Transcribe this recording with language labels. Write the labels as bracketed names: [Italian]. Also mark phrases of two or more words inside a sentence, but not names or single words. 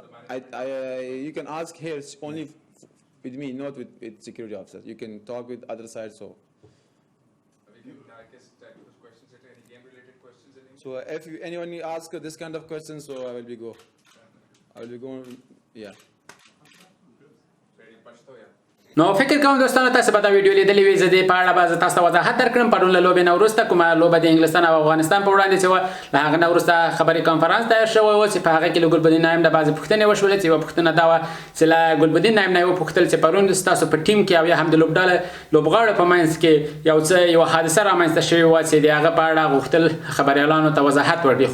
[English] You can ask here only with me, not with security officers. You can talk with other sides. So. So if anyone asks this kind of questions, so I will be going. Yeah. [Pashto] نو فکر کوم دوستانو تاسو به دا ویډیو لیدلې وي. زه دې په اړه به تاسو ته وضاحت درکړم. پرون له لوبې نه وروسته کومه لوبه د انګلستان او افغانستان په وړاندې چې وه له هغه نه وروسته خبري کانفرنس تیار شوی و چې په هغه کې له ګلبدین نایب نه بعضې پوښتنې وشولې. چې یوه پوښتنه دا وه چې له ګلبدین نایب نه یې وپوښتل چې پرون ستاسو په ټیم کې او یا هم د لوبغاړو په منځ کې یوه حادثه رامنځته شوې وه چې د هغه په اړه غوښتل خبریالانو ته وضاحت ورکړي.